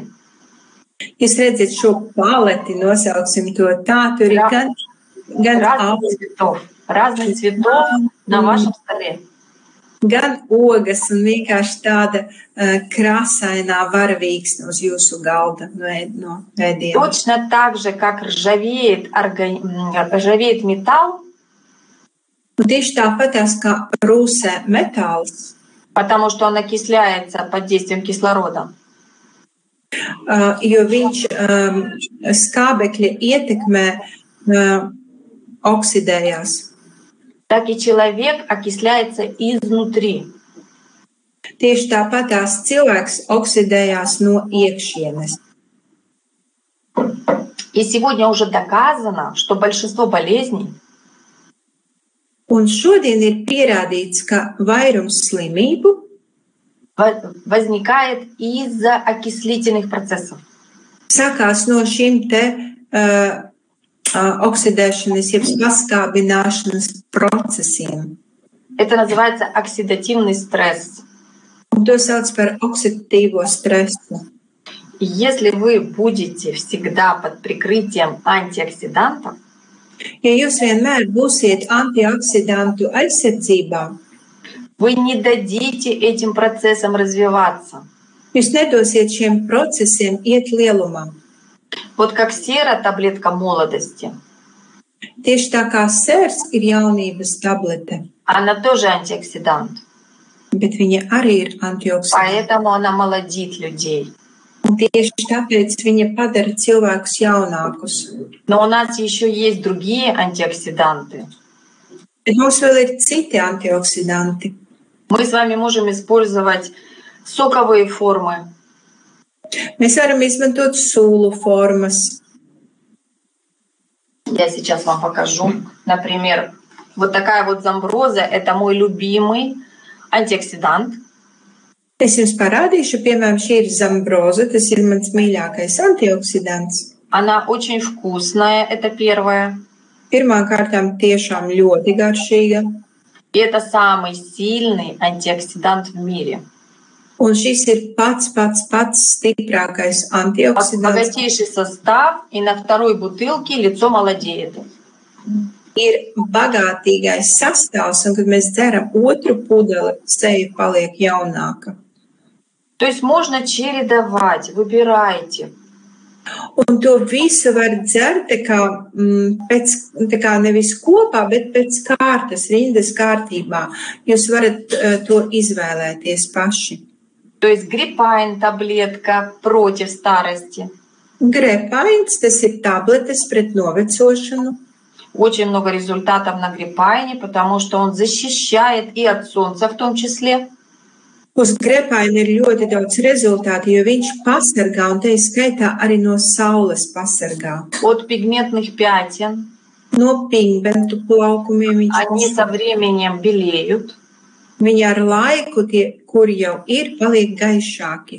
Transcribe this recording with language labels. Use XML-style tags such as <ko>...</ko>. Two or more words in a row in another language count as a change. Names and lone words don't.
<lv>Jūs redzat šo paleti, nosauksim to tā, tur ir gan</lv> <ru>разных цветов на вашем столе.</ru> <lv>Gan ogas un vienkārši tāda krāsainā varavīksne uz jūsu galda no ēdiena.</lv> <ru>Точно так же, как ржавеет металл,</ru> <lv>tieši tāpatās kā rūsē metāls,</lv> <ru>потому что он окисляется под действием кислорода.</ru> <lv>Jo viņš skābekļa ietekmē oksidējās.</lv> <ru>Так и человек окисляется изнутри.</ru> <lv>Tieši tāpatās cilvēks oksidējās no iekšienes.</lv> <ru>И сегодня уже доказано, что большинство болезней</ru> <lv>Un šodien ir pierādīts, ka vairums slimību</lv> <ru>возникает из-за окислительных процессов.</ru> <lv>Sākās no šīm te oksidēšanas, jeb paskābināšanas procesiem.</lv> <ru>Это называется оксидативный стресс.</ru> <lv>Un to sauc par oksidatīvo stresu.</lv> <ru>Если вы будете всегда под прикрытием антиоксидантов,</ru> <lv>Ja jūs vienmēr būsiet antioksidantu aizsardzībā,</lv> <ru>вы не дадите этим процессам развиваться.</ru> <lv>Jūs nedosiet šiem procesiem iet lielumā.</lv> <ru>Вот как сера, таблетка молодости.</ru> <lv>Tieši tā kā sērs ir jaunības tablete,</lv> <ru>Она тоже антиоксидант.</ru> <lv>bet viņa arī ir antioksidanti.</lv> <ru>Поэтому она молодит людей.</ru> <lv>Un tieši tāpēc viņa padara cilvēkus jaunākus.</lv> <ru>Но у нас еще есть другие антиоксиданты.</ru> <lv>Bet mums vēl ir citi antioksidanti.</lv> <ru>Мы с вами можем использовать соковые формы.</ru> <lv>Mēs varam izmantot sūlu formas.</lv> <ru>Я сейчас вам покажу. Например, вот такая вот замброза – это мой любимый антиоксидант.</ru> <lv>Es jums parādīšu, piemēram, šī ir zambroza, tas ir mans mīļākais antioksidants.</lv> <ru>Она очень вкусная, это первое.</ru> <lv>Pirmkārt, tiešām ļoti garšīga.</lv> <ru>И это самый сильный антиоксидант в мире.</ru> <lv>Un šis ir pats stiprākais antioksidants.</lv> <ru>Богатейший состав, и на второй бутылке лицо молодеет.</ru> <lv>Ir bagātīgais sastāvs, un kad mēs dzeram otru pudeli, seja paliek jaunāka.</lv> <ru>То есть можно чередовать, выбирайте.</ru> <lv>Un to visu var dzert tā kā nevis kopā, bet pēc kārtas, rindas kārtībā. Jūs varat to izvēlēties paši.</lv> <ru>То есть гриппайн, таблетка против старости.</ru> <lv>Гриппайns, tas ir tabletes pret novecošanu.</lv> <ru>Очень много результатов на гриппайне, потому что он защищает и от солнца в том числе.</ru> <lv>Uz grepaina ir ļoti daudz rezultātu, jo viņš pasargā, un te skaitā arī no saules pasargā.</lv> <ru>От пигментных пятен.</ru> <lv>No pigmentu plaukumiem viņš</lv> <ru>Они со временем белеют.</ru> <lv>Viņi ar laiku, tie, kuri jau ir, paliek gaišāki.</lv>